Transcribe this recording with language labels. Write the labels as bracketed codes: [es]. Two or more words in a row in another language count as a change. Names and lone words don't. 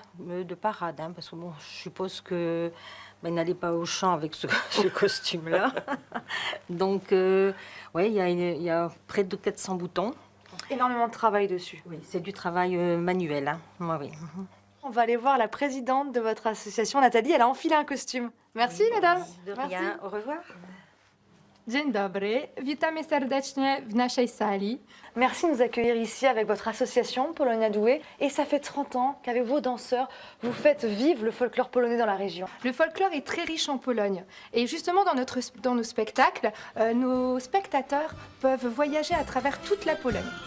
[fr] Hein, parce que bon, je suppose que il n'allait pas au champ avec ce costume-là. Donc, ouais, il y a près de 400 boutons. Énormément de travail dessus. Oui, c'est du travail manuel. Hein. Oui. On va aller voir la présidente de votre association, Nathalie. Elle a enfilé un costume. Merci, mesdames. De rien. Au revoir. [pl] Dzień dobry, witamy serdecznie w naszej sali. [fr] Merci de nous accueillir ici avec votre association Polonia Doué. Et ça fait 30 ans qu'avec vos danseurs, vous faites vivre le folklore polonais dans la région. Le folklore est très riche en Pologne. Et justement, dans nos spectacles, nos spectateurs peuvent voyager à travers toute la Pologne.